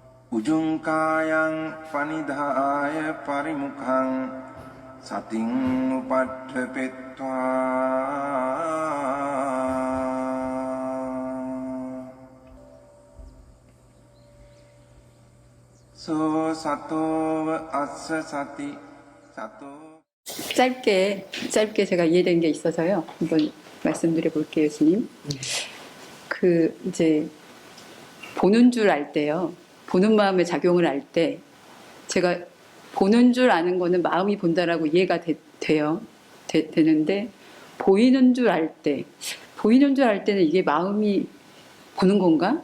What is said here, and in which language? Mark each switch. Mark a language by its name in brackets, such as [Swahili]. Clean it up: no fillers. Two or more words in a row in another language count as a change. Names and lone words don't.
[Pali] Ujungkayang panidhaya parimukhang sating upadhepetva so sato assa sati sato. [Korean] 짧게 제가 이해된 게 있어서요. 한번 말씀드려 볼게요, 스님. 이제 보는 줄 알 때요. 보는 마음의 작용을 알 때, 제가 보는 줄 아는 거는 마음이 본다라고 이해가 되는데, 보이는 줄 알 때는 이게 마음이 보는 건가?